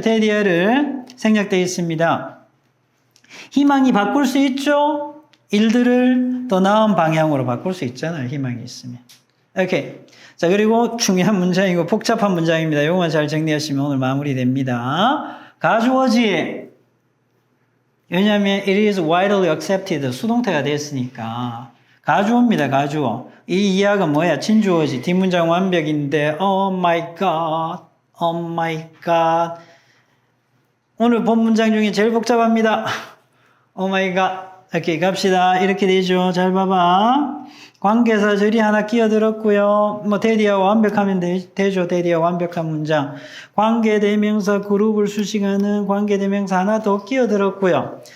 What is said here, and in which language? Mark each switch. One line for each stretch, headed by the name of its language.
Korean: 데디어를 생략되어 있습니다. 희망이 바꿀 수 있죠? 일들을 더 나은 방향으로 바꿀 수 있잖아요. 희망이 있으면. 오케이. 자, 그리고 중요한 문장이고 복잡한 문장입니다. 이것만 잘 정리하시면 오늘 마무리됩니다. 가주어지. 왜냐하면
English: it is widely accepted.
Korean: 수동태가 됐으니까. 가주어입니다. 가주어. 이 이하가 뭐야? 진주어지. 뒷문장 완벽인데
English: oh my god.
Korean: 오늘 본 문장 중에 제일 복잡합니다.
English: oh my god.
Korean: 오케이, 갑시다. 이렇게 되죠. 잘 봐봐. 관계사 절이 하나 끼어들었고요. 뭐 대디어 완벽하면 되죠. 대디어 완벽한 문장. 관계대명사 그룹을 수식하는 관계대명사 하나 더 끼어들었고요.